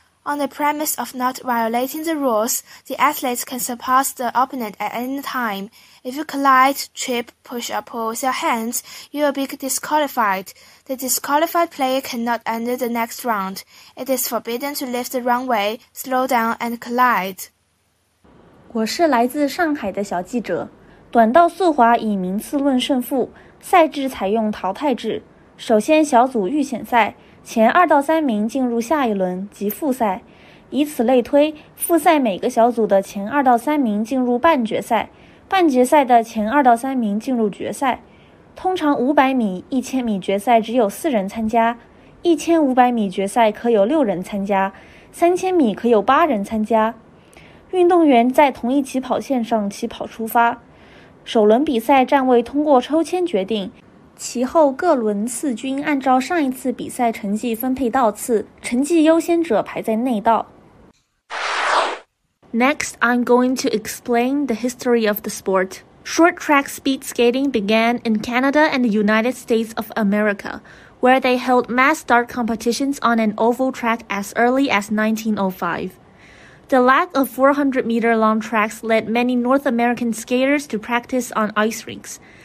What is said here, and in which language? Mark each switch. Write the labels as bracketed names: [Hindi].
[English] On the premise of not violating the rules, the athletes can surpass the opponent at any time. If you collide, trip, push or pull with your hands, you will be disqualified. The disqualified player cannot enter the next round. It is forbidden to leave the runway, slow down and collide. [Chinese] 我是来自上海的小记者。短道速滑以名次论胜负，赛制采用淘汰制。首先小组预选赛，前二到三名进入下一轮及复赛，以此类推，复赛每个小组的前二到三名进入半决赛，半决赛的前二到三名进入决赛。通常500米、1000米决赛只有4人参加，1500米决赛可有6人参加，3000米可有8人参加。运动员在同一起跑线上起跑出发，首轮比赛站位通过抽签决定，其后各轮次均按照上一次比赛成绩分配道次，成绩优先者排在内道。 [English] Next, I'm going to explain the history of the sport. Short track speed skating began in Canada and the United States of America, where they held mass start competitions on an oval track as early as 1905. The lack of 400-meter long tracks led many North American skaters to practice on ice rinks.